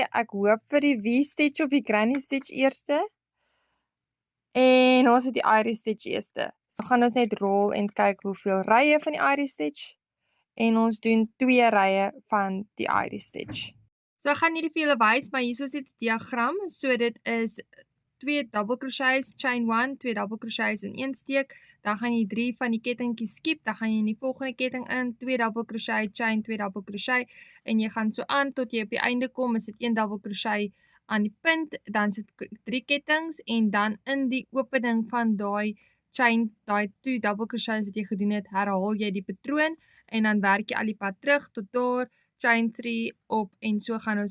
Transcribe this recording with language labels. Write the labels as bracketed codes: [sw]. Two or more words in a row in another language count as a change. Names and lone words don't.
[af] Ek hoop vir die V-stitch of die [en] granny stitch [af] eerste. En ons het die [en] iris stitch [af] eerste. So gaan ons net rol en kyk hoeveel rye van die [en] iris stitch. [af] En ons doen 2 rye van die [en] iris stitch. [af] So ek gaan hierdie vir julle wys, maar hier is dit 'n diagram. So dit is 2 [en] double crochets, chain 1, 2 double crochets [af] in 1 steek. Dan gaan jy 3 van die kettingkies skip, dan gaan jy in die volgende ketting in, 2 [en] double crochet, chain, 2 double crochet, [af] en jy gaan so aan tot jy op die einde kom, is dit 1 [en] double crochet, [af] aan die punt, dan sit 3 kettings en dan in die opening van daai chain, daai 2 [en] double crochets [af] wat jy gedoen het, herhaal jy die patroon en dan werk jy al die pad terug tot daar, [en] chain 3 [af] op en so gaan ons.